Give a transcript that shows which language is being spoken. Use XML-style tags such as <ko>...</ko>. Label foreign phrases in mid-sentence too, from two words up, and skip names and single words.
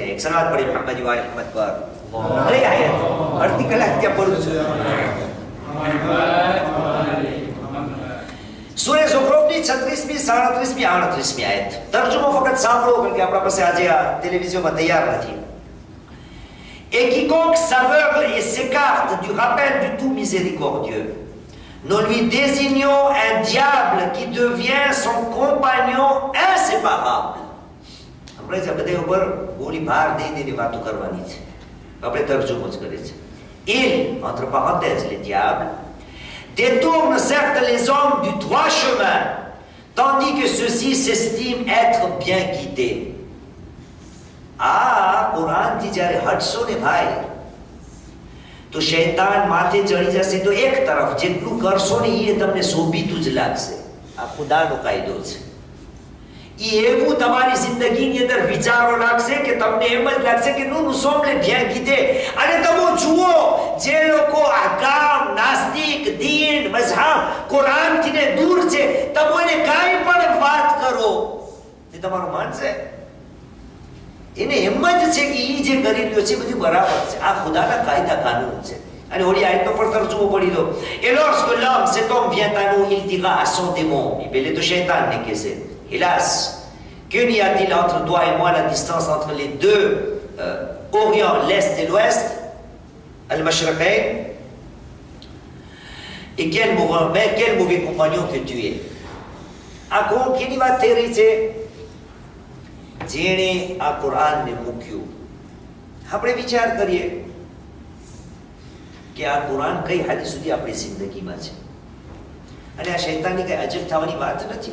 <gu>એક સલાત પડે મુહમ્મદ વ આલે મુહમ્મદ પર. અરે આયત અડધી કલાક ત્યાં પડું છું. સૂરે ઝુખરુફની 36મી 37મી 38મી આયત. તર્જુમો ફક્ત સાંભળો કારણ કે આપણા પાસે આજે આ ટેલિવિઝનમાં તૈયાર નથી.</gu> <fr>Et quiconque s'aveugle et s'écarte du rappel du tout miséricordieux, nous lui désignons un diable qui devient son compagnon inséparable.</fr> <gu>આપણે જે બધા ઉપર ગોળી ભાર દઈને વાતો કરવાની છે. આપણે તર્જુમો જ કરે છે.</gu> <fr>Il, entre parenthèses, les diables, détourne certes les hommes du droit chemin, tandis que ceux-ci s'estiment être bien guidés.</fr> <gu>કુરાનથી જ્યારે હટશો ને ભાઈ તો શૈતાન માથે ચડી જશે તો એક તરફ જેટલું કરશો ને એ તમને શોભીતું જ લાગશે. આ ખુદાનો કાયદો છે. એ એવું તમારી જિંદગીની અંદર વિચારો લાગશે કે તમને એમ જ લાગશે કે</gu> <fr>nous sommes les bien guidés.</fr> <gu>અને તમે જુઓ જે લોકો અહકામ નાસ્તિક દીન મઝહબ કુરાનથી ને દૂર છે તમે એને કાંઈ પણ વાત કરો તે તમારું માનશે. એને એમ જ છે કે એ જે કરી રહ્યો છે બધું બરાબર છે. આ ખુદાના કાયદા કાનૂન છે. અને ઓલી આયતનો પણ તર્જુમો પડી દો.</gu> <fr>Et lorsque l'homme cet homme vient à nous il dira à son démon, il</fr> <gu>પેલે તો શૈતાનને કહેશે</gu> <fr>hélas que n'y a-t-il entre toi et moi la distance entre les deux Orient, l'Est et l'Ouest, Al-Mashriqain, et quel mauvais compagnon que tu es.</fr> <gu>આ કોણ કેની વાત થઈ રહી છે? જેણે આ કુરાનને મૂક્યું. આપણે વિચાર કરીએ કે આ કુરાન કઈ હદ સુધી આપણી જિંદગીમાં છે અને આ શૈતાનની કઈ અજબ થવાની વાત નથી.</gu>